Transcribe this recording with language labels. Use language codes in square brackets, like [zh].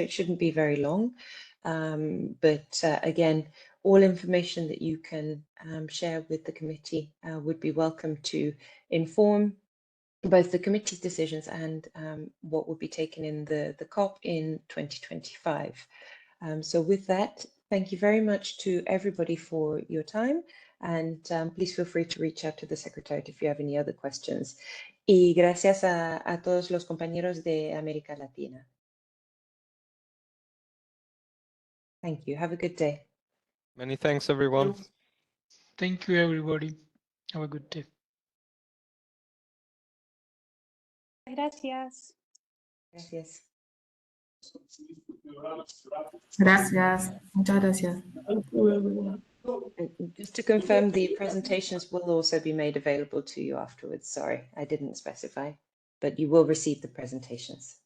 [en] It shouldn't be very long, but again, all information that you can share with the committee would be welcome to inform both the committee's decisions and what will be taken in the COP in 2025. So with that, thank you very much to everybody for your time, and please feel free to reach out to the Secretariat if you have any other questions. [es] Y gracias a todos los compañeros de América Latina. [en] Thank you. Have a good day. Many thanks, everyone. Thank you, everybody. Have a good day. [es] Gracias. Gracias. Gracias, muchas gracias. [en] And just to confirm, the presentations will also be made available to you afterwards. Sorry, I didn't specify, but you will receive the presentations.